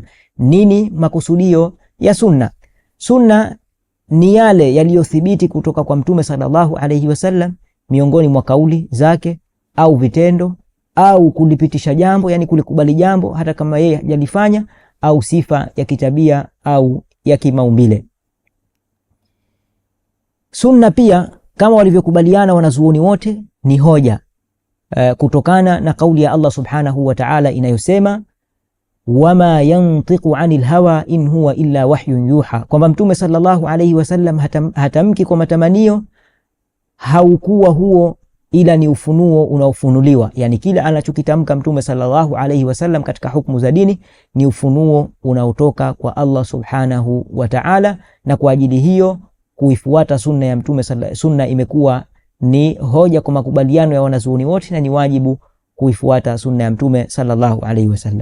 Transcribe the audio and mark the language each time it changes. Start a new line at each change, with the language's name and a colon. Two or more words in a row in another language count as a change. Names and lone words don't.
Swahili: Nini makusudio ya sunna? Sunna ni yale yaliyothibiti kutoka kwa Mtume
Arabic: صلى الله عليه وسلم
Swahili: miongoni mwa kauli zake au vitendo au kulipitisha jambo, yani kulikubali jambo hata kama yeye hajalifanya, au sifa ya kitabia au ya kimaumbile. Sunna pia kama walivyokubaliana wanazuoni wote ni hoja kutokana na kauli ya Allah
Arabic: سبحانه وتعالى
Swahili: inayosema
Arabic: وما ينطق عن الهوى إن هو إلا وحي يوحى,
Swahili: kwamba Mtume
Arabic: صلى الله عليه وسلم
Swahili: hatamki kwa matamanio, haukuwa huo ila ni ufunuo unaofunuliwa. Yani kila anachokitamka Mtume
Arabic: صلى الله عليه وسلم
Swahili: katika hukumu za dini ni ufunuo unaotoka kwa Allah
Arabic: سبحانه وتعالى,
Swahili: na kwa ajili hiyo kuifuata sunna ya Mtume sunna imekuwa ni hoja kwa makubaliano ya wanazuoni wote, na ni wajibu kuifuata sunna ya Mtume
Arabic: صلى الله عليه وسلم.